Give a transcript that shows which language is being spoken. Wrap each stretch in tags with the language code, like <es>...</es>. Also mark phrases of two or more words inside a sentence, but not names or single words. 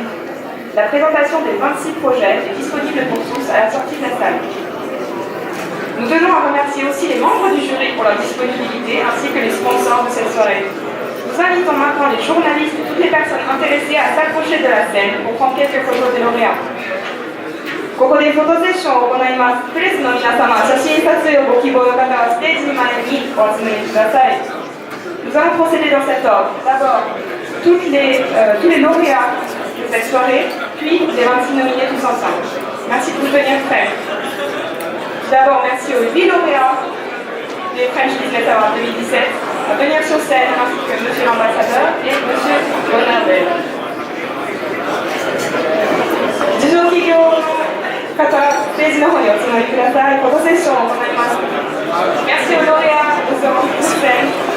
<fr>La présentation des 26 projets est disponible pour tous à la sortie de la salle. Nous tenons à remercier aussi les membres du jury pour leur disponibilité ainsi que les sponsors de cette soirée. Nous invitons maintenant les journalistes et toutes les personnes intéressées à s'approcher de la scène pour prendre quelques photos des lauréats.</fr> <ja>ここでフォトセッションを行います。プレスの皆様、写真撮影をご希望の方はステージ前にお集めください。</ja> <fr>Nous allons procéder dans cet ordre. D'abord, tous les lauréats de cette soirée, puis les 26 nominés tous ensemble. Merci de vous tenir prêts. D'abord, merci aux 8 lauréats des French Business Awards 2017 à venir sur scène, ainsi que Monsieur l'ambassadeur et Monsieur Bonardel.</fr> <ja>受賞企業の方、ステージの方にお集まりください。フォトセッションを行います。</ja> <fr>Merci aux lauréats de ce scène.</fr>